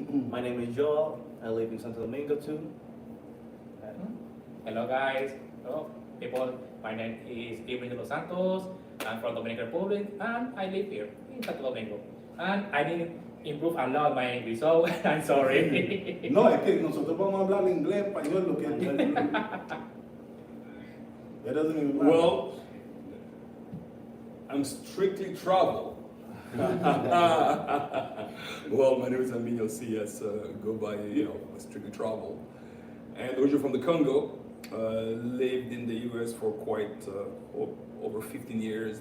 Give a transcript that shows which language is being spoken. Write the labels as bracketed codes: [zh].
[en] My name is Joel. I live in Santo Domingo too. Hello, guys. Hello, people. My name is Steven de los Santos. I'm from Dominican Republic, and I live here in Santo Domingo. And I need to improve a lot my English, so I'm sorry. [es] No, es que nosotros vamos a hablar inglés, español, lo que [en] It doesn't even matter. Well, I'm strictly travel. Well, my name is Emilio CS. Go by, strictly travel. And originally from the Congo. Lived in the US for quite over 15 years.